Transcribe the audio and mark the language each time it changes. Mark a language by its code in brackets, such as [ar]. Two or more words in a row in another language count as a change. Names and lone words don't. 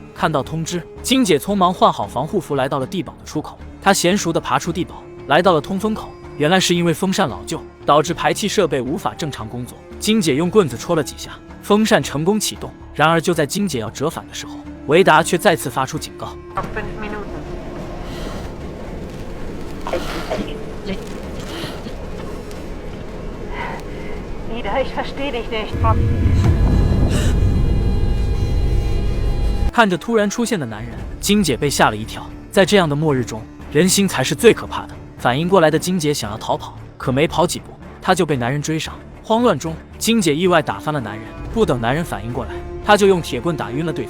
[zh] 看到通知，金姐匆忙换好防护服，来到了地堡的出口。她娴熟地爬出地堡，来到了通风口。原来是因为风扇老旧，导致排气设备无法正常工作。金姐用棍子戳了几下，风扇成功启动。然而就在金姐要折返的时候，维达却再次发出警告。 [de] Ich verstehe dich nicht. [zh] 看着突然出现的男人，金姐被吓了一跳。在这样的末日中，人心才是最可怕的。反应过来的金姐想要逃跑，可没跑几步，她就被男人追上。慌乱中，金姐意外打翻了男人。不等男人反应过来，她就用铁棍打晕了对方。